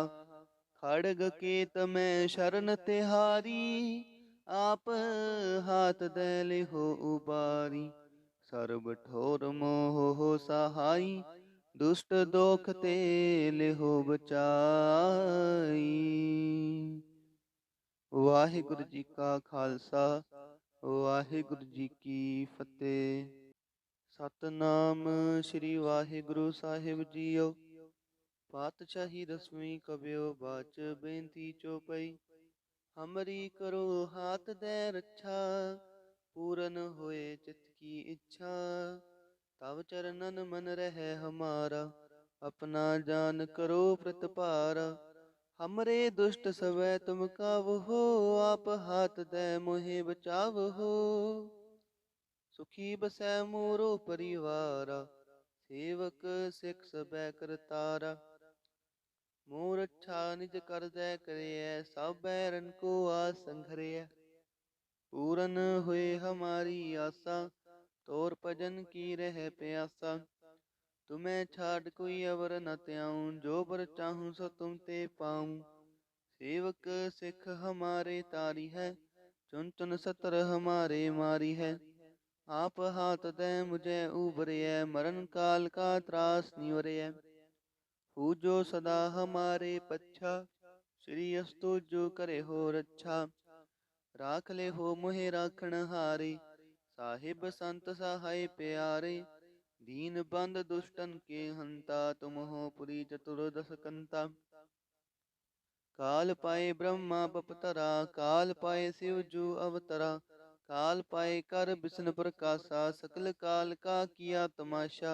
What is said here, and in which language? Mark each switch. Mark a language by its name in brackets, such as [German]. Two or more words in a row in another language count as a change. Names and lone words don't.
[Braj] खड़ग केत में शरण तिहारी, आप हाथ दे लिहो उबारी। सर्ब ठोर मोह हो सहाई, दुष्ट दोख ते लिहो बचाई। [Punjabi] ਵਾਹਿਗੁਰੂ ਜੀ ਕਾ ਖਾਲਸਾ, ਵਾਹਿਗੁਰੂ ਜੀ ਕੀ ਫਤਿਹ। ਸਤਨਾਮ ਸ੍ਰੀ ਵਾਹਿਗੁਰੂ ਸਾਹਿਬ ਜੀਓ। ਪਾਤਸ਼ਾਹੀ ਦਸਵੀਂ ਕਬਿਓ ਬਾਚ ਬੇਨਤੀ ਚੋਪਈ। [Braj] ਹਮਰੀ ਕਰੋ ਹਾਥ ਦੇ ਰੱਛਾ, ਪੂਰਨ ਹੋਏ ਚਿਤ ਕੀ ਇੱਛਾ। ਤਵ ਚਰਨਨ ਮਨ ਰਹਿ ਹਮਾਰਾ, ਆਪਣਾ ਜਾਨ ਕਰੋ ਪ੍ਰਤਪਾਰਾ। हमरे दुष्ट सवै तुम कावहो, आप हाथ दे मोहे बचावहो। सुखी बसै मोरो परिवारा, सेवक सिख सबै करतारा। मोर अच्छा निज कर दे करिय, सब बैरन को आस संघरिय। पूरन हुए हमारी आसा, तोर भजन की रह प्यासा। तुम्हें छाड़ कोई अवर न त्याऊं, जो बर चाहूं सो तुम ते पाऊं। सेवक सिख हमारे तारी है, चुन चुन सतर हमारे मारी है। आप हाथ दे मुझे उबरिय, मरण काल का त्रास निवरिय। पूजो सदा हमारे पच्छा, श्री अस्तु जो करे हो रच्छा। राख ले हो मोहे राखण हारे, साहिब संत सहाय प्यारे। दीन बंद दुष्टन के हंता, तुम हो पुरी चतुर्दश कंता। काल पाए ब्रह्मा बपतरा, काल पाए शिव जू अवतरा। काल पाए कर विष्णु प्रकाशा, सकल काल का किया तमाशा।